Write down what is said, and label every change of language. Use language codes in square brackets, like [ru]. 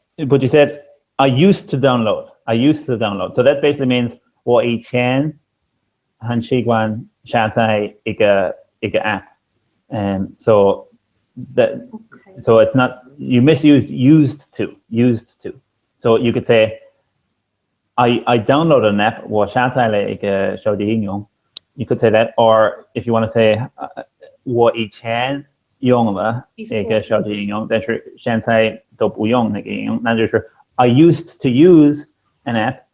[en] but you said I used to download. I used to download. So that basically means [zh] 我以前很习惯下载一个 app. [en] And so that so it's not, you misused used to. So you could say I downloaded an app. [zh] 我下载了一个手机应用. [en] You could say that, or if you want to say [zh] 我以前用了一个手机应用，但是现在都不用那个应用，那就是 [en] I used to use an app.